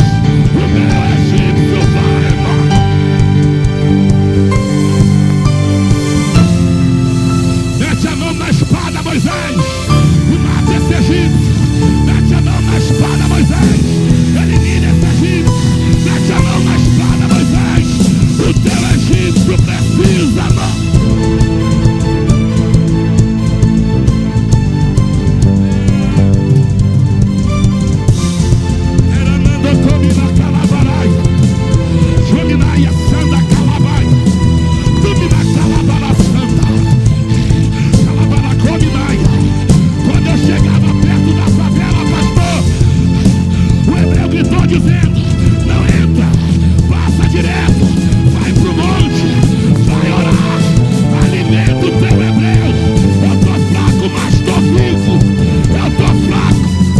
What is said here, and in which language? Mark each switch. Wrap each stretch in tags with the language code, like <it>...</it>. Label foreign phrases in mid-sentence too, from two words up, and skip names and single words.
<pt>O meu egípcio vai morrer. Mete a mão na espada, Moisés, e mata esse egípcio. Mete a mão na espada, Moisés, elimina esse egípcio. Mete a mão na espada, Moisés. O teu egípcio precisa, mão. Eranando comina calabaraia, Jominaia sanda calabaia, Dumina calabara sanda, calabara cominaia. Quando eu chegava perto da favela, pastor, o hebreu gritou dizendo: não entra, passa direto, vai pro monte, vai orar, alimenta o teu hebreu. Eu tô fraco, mas tô vivo. Eu tô fraco.</pt>